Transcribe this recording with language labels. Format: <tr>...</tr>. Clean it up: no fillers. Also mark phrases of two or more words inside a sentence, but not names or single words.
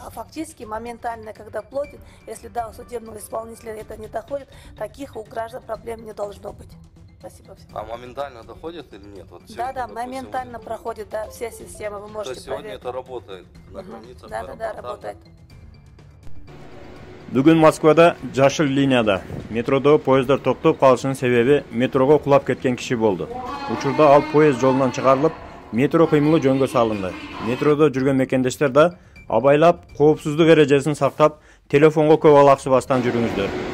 <ru>А фактически моментально, когда платят, если у судебного исполнителя это не доходит, таких у граждан проблем не должно быть. Спасибо всем. А моментально доходит или нет? Вот сегодня, да, моментально проходит, да, все системы вы можете проверить. То есть сегодня проверить. это работает на границах? Да, работает.</ru> <ky>Бүгүн Москвада жашыл линияда метродо поездар токтоп калышынын себеби метрого кулап кеткен киши болду. Учурда ал поезд жолунан чыгарылып, метро кыймылы жөнгө салынды. Метродо жүргөн мекендештер да абайлап, коопсуздук эрежесин сактап, телефонго көп алаксыбастан жүрүңүздөр.</ky>